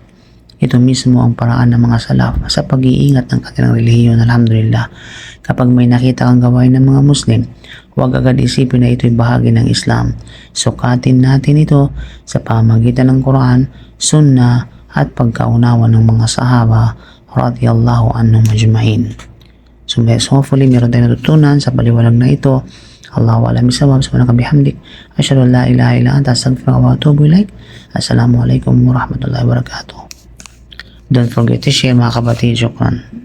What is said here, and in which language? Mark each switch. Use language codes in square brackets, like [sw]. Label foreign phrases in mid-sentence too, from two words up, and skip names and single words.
[tl] Ito mismo ang paraan ng mga salaf sa pag-iingat ng kanilang relihiyon, alhamdulillah. Kapag may nakita kang gawain ng mga Muslim, huwag agad isipin na ito'y bahagi ng Islam. Sukatin natin ito sa pamagitan ng Quran, Sunnah at pagkaunawa ng mga sahaba [ar] رضي الله عنهم أجمعين. [en] So hopefully [tl] meron tayong natutunan sa paliwanag na ito. [ar] الله أعلم بالصواب. سبحانك بحمدك أشهد أن لا إله إلا أنت أستغفرك وأتوب إليك. السلام عليكم ورحمة الله وبركاته. [en] Don't forget to share [tl] mga kapatid. [en] Shukran.